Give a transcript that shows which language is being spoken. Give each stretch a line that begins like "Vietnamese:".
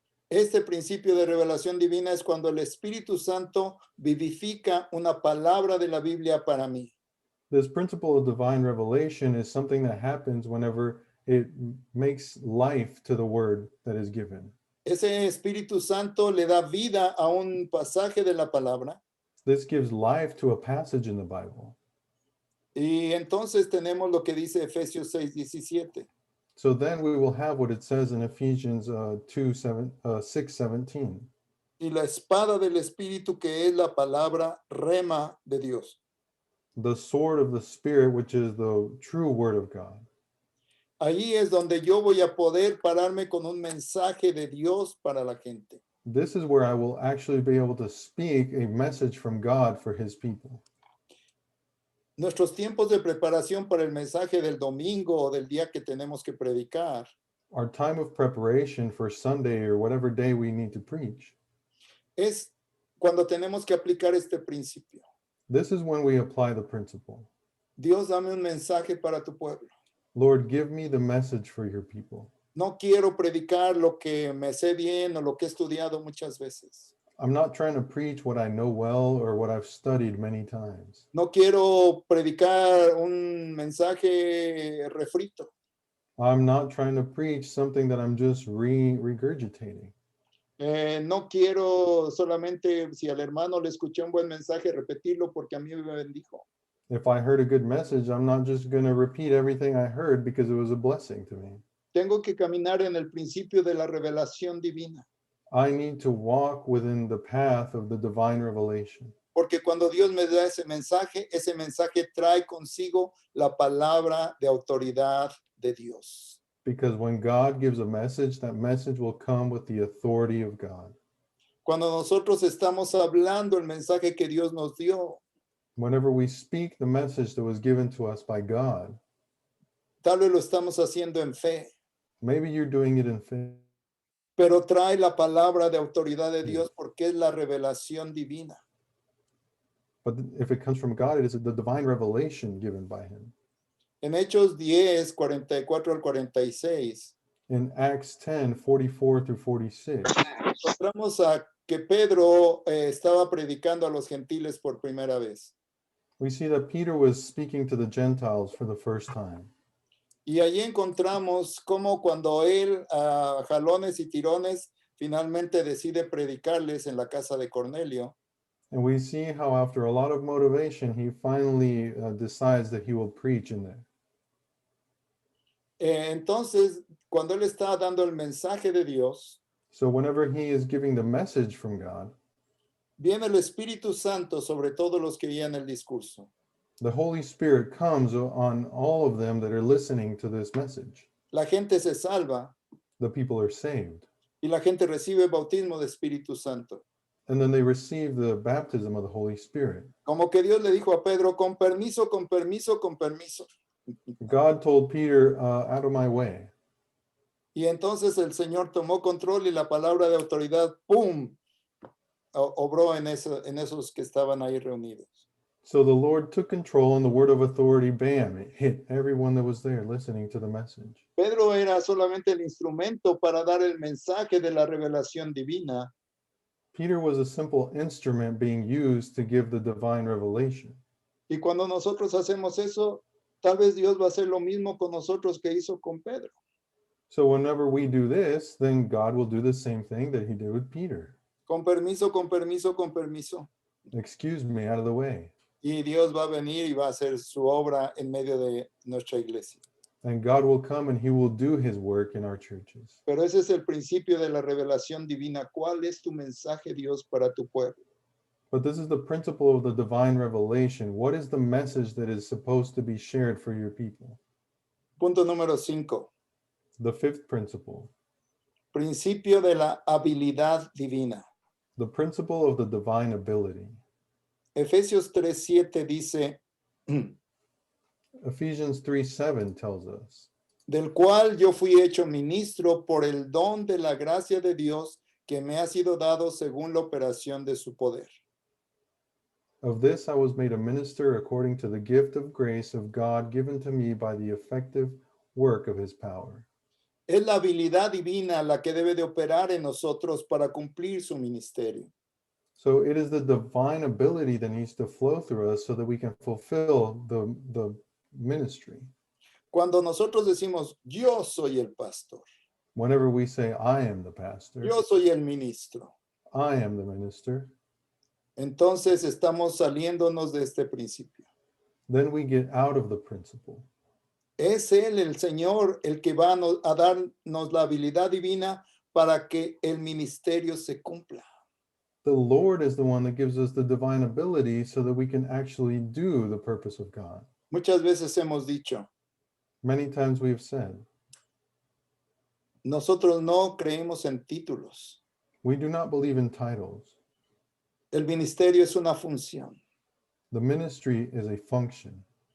Spanish: Este principio de revelación divina es cuando el Espíritu Santo vivifica una palabra de la Biblia para mí.
English: This principle of divine revelation is something that happens whenever it makes life to the word that is given.
Spanish: Ese Espíritu Santo le da vida a un pasaje de la palabra.
English: This gives life to a passage in the Bible.
Spanish: Y entonces tenemos lo que dice Efesios 6:17.
English: So then we will have what it says in Ephesians 6:17.
Spanish: Y la espada del Espíritu, que es la palabra rema de Dios.
English: The sword of the Spirit, which is the true word of God.
Spanish: Ahí es donde yo voy a poder pararme con un mensaje de Dios para la gente.
English: This is where I will actually be able to speak a message from God for his people.
Spanish: Nuestros tiempos de preparación para el mensaje del domingo o del día que tenemos que predicar
English: Our time of preparation for Sunday or whatever day we need to preach,
Spanish: es cuando tenemos que aplicar este principio.
English: this is when we apply the principle.
Spanish: Dios, dame un mensaje para tu pueblo.
English: Lord, give me the message for your people.
Spanish: No quiero predicar lo que me sé bien o lo que he estudiado muchas veces.
English: I'm not trying to preach what I know well or what I've studied many times.
Spanish: No quiero predicar un mensaje refrito.
English: I'm not trying to preach something that I'm just regurgitating.
Spanish: No quiero solamente, si al hermano le escuché un buen mensaje, repetirlo porque a mí me bendijo.
English: If I heard a good message, I'm not just going to repeat everything I heard because it was a blessing to me.
Spanish: Tengo que caminar en el principio de la revelación divina.
English: I need to walk within the path of the divine revelation.
Spanish: Porque cuando Dios me da ese mensaje trae consigo la palabra de autoridad de Dios.
English: Because when God gives a message, that message will come with the authority of God.
Spanish: Cuando nosotros estamos hablando el mensaje que Dios nos dio,
English: Whenever we speak the message that was given to us by God,
Spanish: tal vez lo estamos haciendo en fe,
English: maybe you're doing it in faith,
Spanish: pero trae la palabra de autoridad de Dios porque es la revelación divina.
English: but if it comes from God, it is the divine revelation given by him.
Spanish: En Hechos 10, 44 al 46,
English: In Acts 10, 44 through 46,
Spanish: encontramos a que Pedro estaba predicando a los gentiles por primera vez.
English: we see that Peter was speaking to the Gentiles for the first time.
Spanish: Y allí encontramos cómo cuando él, a jalones y tirones, finalmente decide predicarles en la casa de Cornelio,
English: And we see how after a lot of motivation, he finally decides that he will preach in there.
Spanish: entonces, cuando él está dando el mensaje de Dios,
English: So whenever he is giving the message from God,
Spanish: viene el Espíritu Santo sobre todos los que oían el discurso.
English: the Holy Spirit comes on all of them that are listening to this message.
Spanish: La gente se salva
English: The people are saved.
Spanish: y la gente recibe el bautismo de Espíritu Santo.
English: And then they receive the baptism of the Holy Spirit.
Spanish: Como que Dios le dijo a Pedro, con permiso, con permiso, con permiso.
English: God told Peter, out of my way.
Spanish: Y entonces el Señor tomó control y la palabra de autoridad, ¡pum!, obró en esos que estaban ahí reunidos.
English: So the Lord took control and the word of authority, bam, it hit everyone that was there listening to the message.
Spanish: Pedro era solamente el instrumento para dar el mensaje de la revelación divina,
English: Peter was a simple instrument being used to give the divine revelation.
Spanish: y cuando nosotros hacemos eso, tal vez Dios va a hacer lo mismo con nosotros que hizo con Pedro.
English: So whenever we do this, then God will do the same thing that he did with Peter.
Spanish: Con permiso, con permiso, con permiso.
English: Excuse me, out of the way.
Spanish: Y Dios va a venir y va a hacer su obra en medio de nuestra iglesia.
English: And God will come and he will do his work in our churches.
Spanish: Pero ese es el principio de la revelación divina. ¿Cuál es tu mensaje, Dios, para tu pueblo?
English: But this is the principle of the divine revelation. What is the message that is supposed to be shared for your people?
Spanish: Punto número 5.
English: The fifth principle,
Spanish: Principio de la habilidad divina.
English: the principle of the divine ability.
Spanish: Efesios 3:7 dice,
English: Ephesians 3:7 tells us,
Spanish: del cual yo fui hecho ministro por el don de la gracia de Dios que me ha sido dado según la operación de su poder.
English: of this I was made a minister according to the gift of grace of God given to me by the effective work of his power.
Spanish: Es la habilidad divina la que debe de operar en nosotros para cumplir su ministerio.
English: So it is the divine ability that needs to flow through us so that we can fulfill the ministry.
Spanish: Cuando nosotros decimos, yo soy el pastor,
English: Whenever we say, I am the pastor,
Spanish: yo soy el ministro,
English: I am the minister,
Spanish: entonces estamos saliéndonos de este principio.
English: then we get out of the principle.
Spanish: Es Él, el Señor, el que va a darnos la habilidad divina para que el ministerio se cumpla.
English: The Lord is the one that gives us the divine ability so that we can actually do the purpose of God.
Spanish: Muchas veces hemos dicho,
English: Many times we have said,
Spanish: nosotros no creemos en títulos.
English: we do not believe in titles.
Spanish: El ministerio es una función.
English: The ministry is a function.